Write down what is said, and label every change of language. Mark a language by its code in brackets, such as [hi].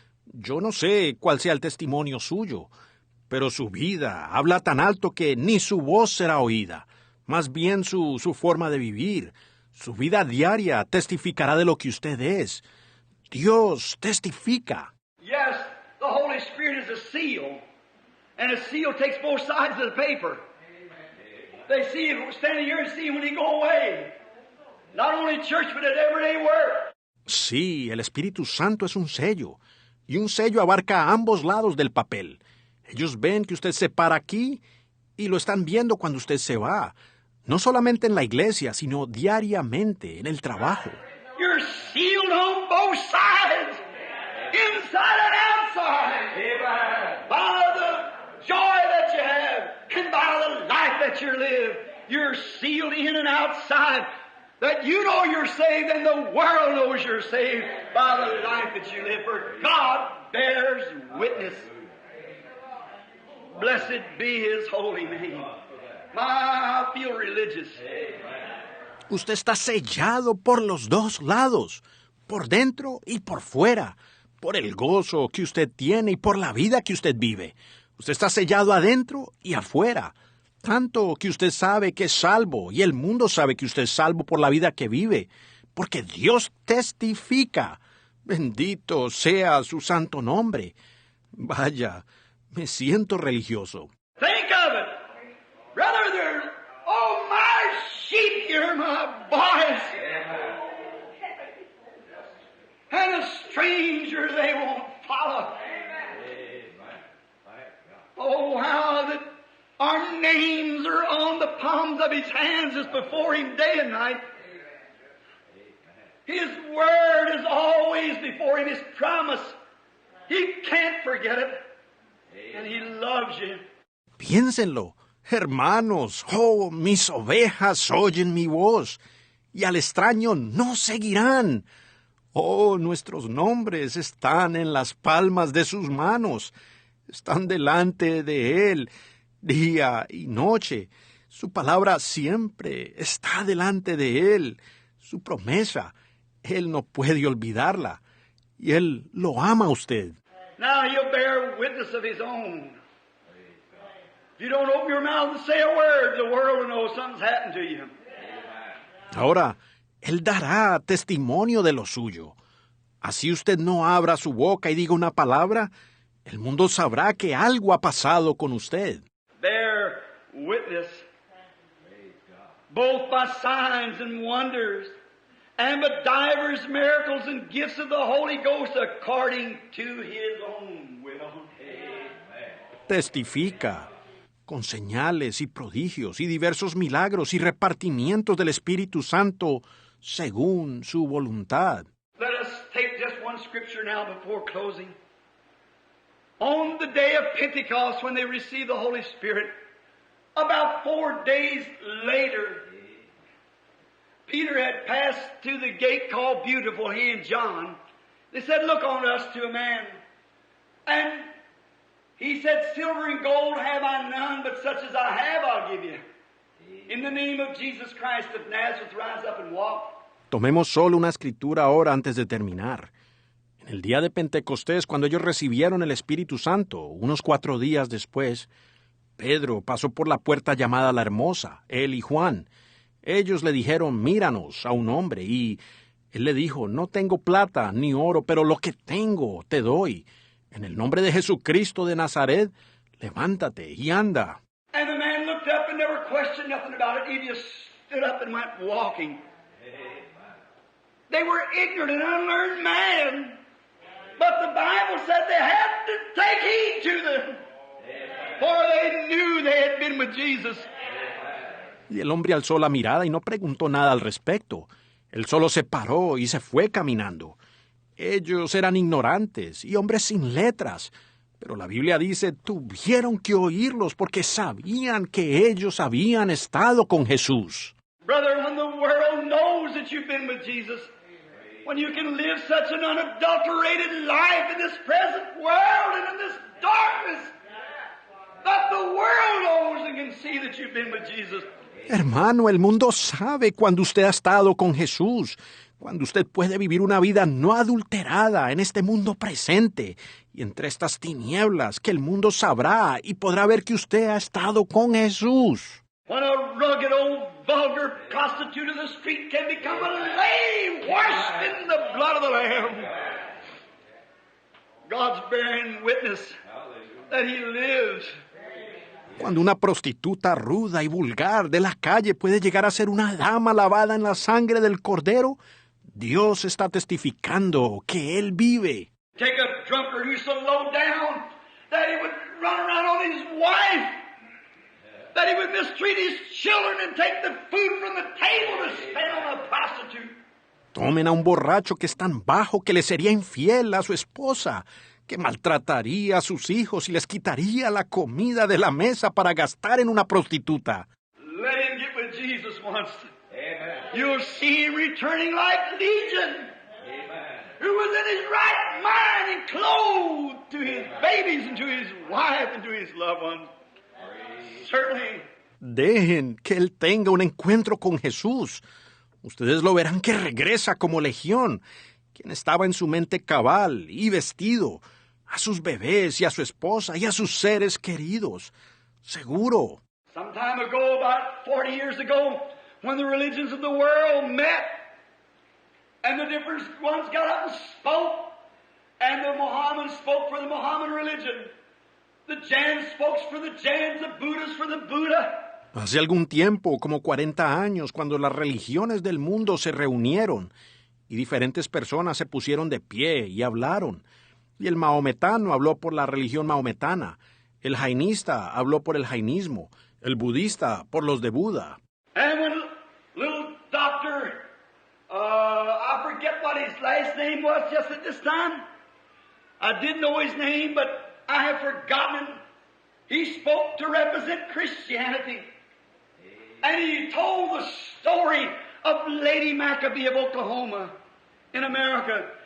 [es] Yo no sé cuál sea el testimonio suyo, pero su vida habla tan alto que ni su voz será oída. Más bien su forma de vivir, su vida diaria testificará de lo que usted es. Dios testifica. [en] Yes, the Holy Spirit is a seal, and a seal takes both sides of the paper. They see him standing here and see him when he go away. Not only in church, but at everyday work. [es] Sí, el Espíritu Santo es un sello, y un sello abarca a ambos lados del papel. Ellos ven que usted se para aquí y lo están viendo cuando usted se va, no solamente en la iglesia, sino diariamente en el trabajo. [en] You're sealed on both sides, inside and outside, by the joy that you have and by the life that you live. You're sealed in and outside. That you know you're saved and the world knows you're saved by the life that you live. For God bears witness. Blessed be His holy name. I feel religious. [es] Usted está sellado por los dos lados, por dentro y por fuera, por el gozo que usted tiene y por la vida que usted vive. Usted está sellado adentro y afuera. Tanto que usted sabe que es salvo y el mundo sabe que usted es salvo por la vida que vive, porque Dios testifica. Bendito sea su santo nombre. Vaya, me siento religioso. [en] Think of it. Brother, oh, my sheep, you're my boys. And a stranger they won't follow. Oh, how that our names are on the palms of His hands is before Him day and night. His word is always before Him, His promise. He can't forget it. And He loves you. [es] Piénsenlo, hermanos, oh, mis ovejas oyen mi voz, y al extraño no seguirán. Oh, nuestros nombres están en las palmas de sus manos, están delante de Él, día y noche. Su palabra siempre está delante de Él. Su promesa, Él no puede olvidarla. Y Él lo ama a usted. [en] Now He'll bear witness of His own. If you don't open your mouth and say a word, the world will know something's happened to you. [es] Ahora, Él dará testimonio de lo suyo. Así usted no abra su boca y diga una palabra, el mundo sabrá que algo ha pasado con usted. [en] Bear witness, both by signs and wonders, and by divers miracles and gifts of the Holy Ghost according to His own will. [es] Testifica con señales y prodigios y diversos milagros y repartimientos del Espíritu Santo según su voluntad. [en] Let us take just one scripture now before closing. On the day of Pentecost, when they received the Holy Spirit, about 4 days later, Peter had passed to the gate called Beautiful, he and John. They said, look on us to a man. And he said, silver and gold have I none, but such as I have I'll give you. In the name of Jesus Christ of Nazareth, rise up and walk. [es] Tomemos solo una escritura ahora antes de terminar. En el día de Pentecostés, cuando ellos recibieron el Espíritu Santo, unos 4 días después, Pedro pasó por la puerta llamada La Hermosa, él y Juan. Ellos le dijeron, míranos a un hombre, y él le dijo, no tengo plata ni oro, pero lo que tengo te doy. En el nombre de Jesucristo de Nazaret, levántate y anda. [en] And the man looked up and never questioned nothing about it. He just stood up and went walking. They were ignorant and unlearned man. But the Bible said they had to take heed to them. For they knew they had been with Jesus. [es] Y el hombre alzó la mirada y no preguntó nada al respecto. Él solo se paró y se fue caminando. Ellos eran ignorantes y hombres sin letras. Pero la Biblia dice, tuvieron que oírlos porque sabían que ellos habían estado con Jesús. [en] Brother, when the world knows that you've been with Jesus, When you can live such an unadulterated life in this present world and in this darkness that the world knows and can see that you've been with Jesus. [es] Hermano, el mundo sabe cuando usted ha estado con Jesús, cuando usted puede vivir una vida no adulterada en este mundo presente y entre estas tinieblas que el mundo sabrá y podrá ver que usted ha estado con Jesús. [en] When a rugged old vulgar prostitute of the street can become a lame, washed in the blood of the Lamb. God's bearing witness that He lives. [es] Cuando una prostituta ruda y vulgar de la calle puede llegar a ser una dama lavada en la sangre del Cordero, Dios está testificando que Él vive. [en] Take a drunkard who's so low down that he would run around on his wife, that he would mistreat his children and take the food from the table to spend on a prostitute. [es] Tomen a un borracho que es tan bajo que le sería infiel a su esposa, que maltrataría a sus hijos y les quitaría la comida de la mesa para gastar en una prostituta. [en] Let him get with Jesus once. Amen. You'll see him returning like Legion, Amen. who was in his right mind and clothed to his babies and to his wife and to his loved ones. Certainly. [es] Dejen que Él tenga un encuentro con Jesús. Ustedes lo verán que regresa como legión, quien estaba en su mente cabal y vestido, a sus bebés y a su esposa y a sus seres queridos. Seguro. [en] Some time ago, about 40 years ago, when the religions of the world met, and the different ones got up and spoke, and the Mohammedans spoke for the Mohammedan religion, the Jains spoke for the Jains, the Buddhists for the Buddha. [es] Hace algún tiempo, como 40 años, cuando las religiones del mundo se reunieron y diferentes personas se pusieron de pie y hablaron, y el mahometano habló por la religión mahometana, el jainista habló por el jainismo, el budista por los de Buda. [en] And when little doctor, I forget what his last name was just at this time. I did know his name, but I have forgotten it. He spoke to represent Christianity. And he told the story of Lady Maccabee of Oklahoma in America.